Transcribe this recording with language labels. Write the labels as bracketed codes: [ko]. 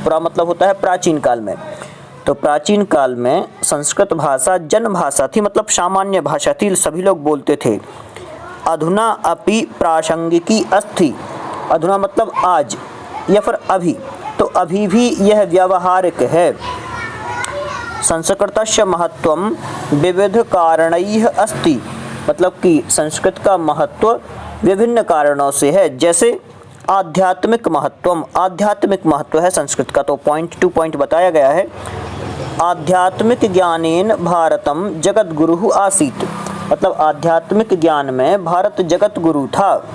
[hi] पुरा मतलब होता है प्राचीन काल में। तो प्राचीन काल में संस्कृत भाषा जनभाषा थी, मतलब सामान्य भाषा थी, सभी लोग बोलते थे। [sa] अधुना अपि प्रासंगिकी अस्ति। [hi] अधुना मतलब आज या फिर अभी, तो अभी भी यह व्यावहारिक है। [sa] संस्कृतस्य महत्वं विविध कारणैः अस्ति। [hi] मतलब कि संस्कृत का महत्व विभिन्न कारणों से है। जैसे आध्यात्मिक महत्वम, आध्यात्मिक महत्व है संस्कृत का, तो पॉइंट टू पॉइंट बताया गया है। [sa] आध्यात्मिक ज्ञानेन भारतम जगत गुरु आसीत्। [hi] मतलब आध्यात्मिक ज्ञान में भारत जगत गुरु था।